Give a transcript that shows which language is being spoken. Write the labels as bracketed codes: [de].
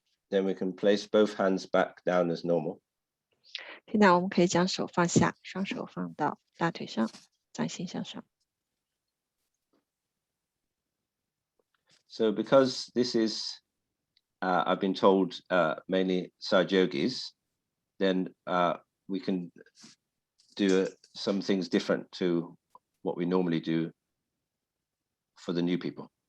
[en] Then we can place both hands back down as normal. [zh] 现在我们可以将手放下，双手放到大腿上，掌心向上。 [en] So because this is, I've been told, mainly Sajogis, then we can do some things different to what we normally do for the new people.